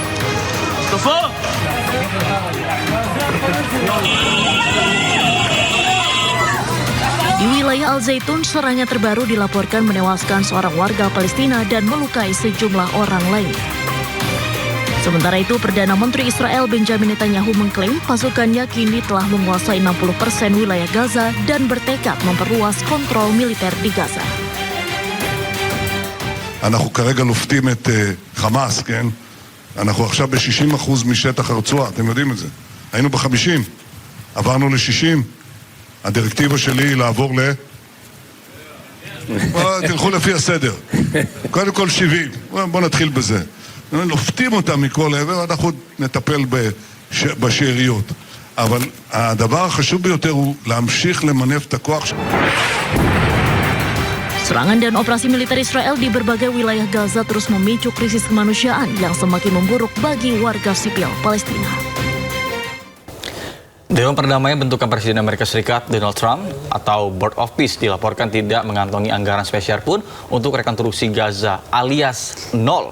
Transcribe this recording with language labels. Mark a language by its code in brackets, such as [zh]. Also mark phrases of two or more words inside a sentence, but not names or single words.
[id] Di wilayah Al-Zaitun, serangan terbaru dilaporkan menewaskan seorang warga Palestina dan melukai sejumlah orang lain. Sementara itu, Perdana Menteri Israel Benjamin Netanyahu mengklaim pasukannya kini telah menguasai 60% wilayah Gaza dan bertekad memperluas kontrol militer di Gaza. [he] אנחנו כרגע לופתים את חמאס, כן? אנחנו עכשיו ב-60% משטח הרצועה, אתם יודעים את זה. היינו ב-50, עברנו ל-60. הדירקטיבה שלי היא לעבור תלכו לפי הסדר. קודם כל 70. בואו נתחיל בזה. לופתים אותם מכל עבר, אנחנו נטפל בשאריות. אבל הדבר החשוב ביותר הוא להמשיך למנף את הכוח. [id] Serangan dan operasi militer Israel di berbagai wilayah Gaza terus memicu krisis kemanusiaan yang semakin memburuk bagi warga sipil Palestina. Dewan Perdamaian bentukan Presiden Amerika Serikat Donald Trump atau Board of Peace dilaporkan tidak mengantongi anggaran spesial pun untuk rekonstruksi Gaza alias nol.